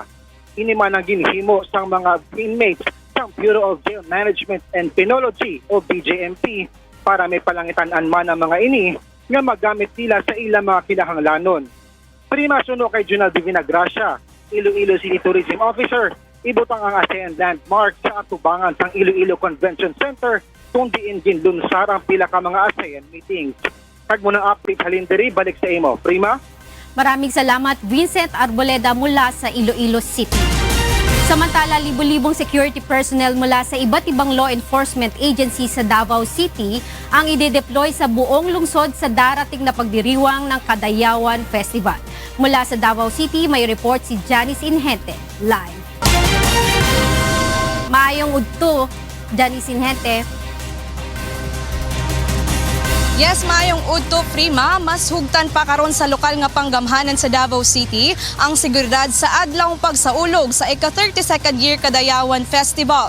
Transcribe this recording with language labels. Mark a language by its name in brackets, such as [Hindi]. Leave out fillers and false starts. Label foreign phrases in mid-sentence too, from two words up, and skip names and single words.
[Hiligaynon] Ini man ang ginhimo sang mga inmates sang Bureau of Jail Management and Penology o BJMP para may palangitan-an man ang mga ini nga magamit nila sa ilang mga kinahanglanon. Prima suno kay Junal Divina Gracia, Iloilo City Tourism Officer, ibutang ang ASEAN Landmark sa atubangan sang Iloilo Convention Center kung diin ginlunsar ang pila ka mga ASEAN meetings. Kag mo ng update halindiri, balik sa imo. Prima? [Filipino] Maraming salamat Vincent Arboleda mula sa Iloilo City. Samantala, libo-libong [English] security personnel [Filipino] mula sa iba't ibang [English] law enforcement agency [Filipino] sa Davao City ang ide-deploy sa buong lungsod sa darating na pagdiriwang ng Kadayawan Festival. Mula sa Davao City, may report si Janice Inhente, live. [Cebuano] Maayong udto, Janice Inhente. Yes, maayong udto Prima, mas hugtan pa karon sa lokal nga panggamhanan sa Davao City ang seguridad sa adlawng pagsaulog sa ika-32nd year Kadayawan Festival.